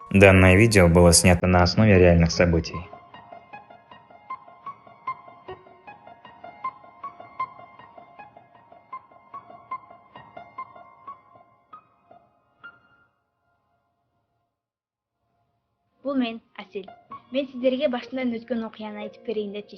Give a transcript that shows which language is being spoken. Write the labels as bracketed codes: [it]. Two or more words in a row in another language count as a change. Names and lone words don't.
[ru] Данное видео было снято на основе реальных событий. [ky] Бул мен Асел. Мен сиздерге башынан өткөн окуяны айтып берейин депчи.